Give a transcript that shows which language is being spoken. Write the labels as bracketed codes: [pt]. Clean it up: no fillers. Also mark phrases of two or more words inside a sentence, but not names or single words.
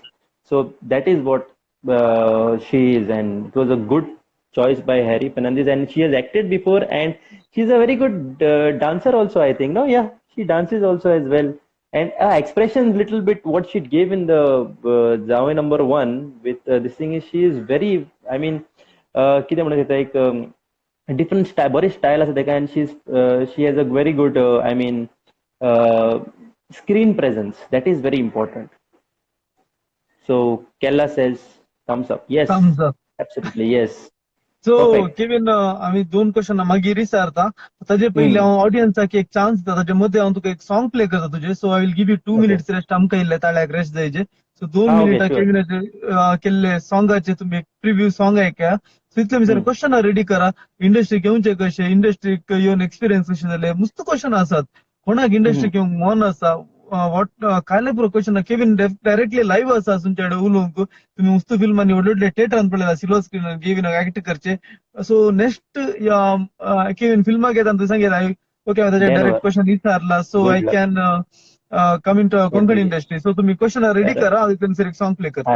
[en] So that is what she is, and it was a good choice by Harry Fernandez, and she has acted before, and she's a very good dancer also, I think. No, yeah, she dances also as well, and expression little bit what she gave in the Zawai number 1 with this thing is, she is very, I mean, [kok] कितें म्हणून येता एक [en] different style, [kok] बरी style आसा तेका, [en] and she has a very good I mean screen presence. That is very important. So Kella says thumbs up. Yes, thumbs up. absolutely, yes. सो Perfect. [kok] केविन, आम्ही 2 क्वेश्चन मागीर विचारता. ताजे पयलीं हांव ऑडियन्साक एक चान्स दिता. ताजे मदीं हांव तुका एक [en] song play [kok] करता तुजे. [en] so I will give you 2 minutes rest. [kok] आमकां इल्ले ताळ्याक रेस्ट जायचे. सो 2 [en] Okay, [kok] मिनिटां [en] sure. [kok] केविनाचे केल्ले सॉंगाचे तुमी एक [en] preview song [kok] ऐकया. सो इतले भितर [en] question ready [kok] करा. इंडस्ट्रीक येवचे कशें, इंडस्ट्रीक येवन एक्सपिरियन्स कशे जाले, मस्त क्वेश्चन आसात. कोणाक इंडस्ट्रीक येवंक मन आसा, वॉट काय पुरो क्वेश्चन केविन [en] directly live [kok] आसा तुमच्याकडे उलोवंक तुम्ही उस्तू फिल्मांनी व्हडले व्हडले थिएटरान पळयला [en] silver screen [kok] केविन ऍक्ट करचे [en] so next [kok] केविन फिल्माक येता तुमी सांगेल ओके ताचे [en] Then [kok] डायरेक्ट [en] what? [kok] क्वेश्चन विचारला सो [en] Good आय luck. can come in to Konkani industry so तुम्ही question ready Correct. [kok] करा हांव एक [en] song play [kok] करता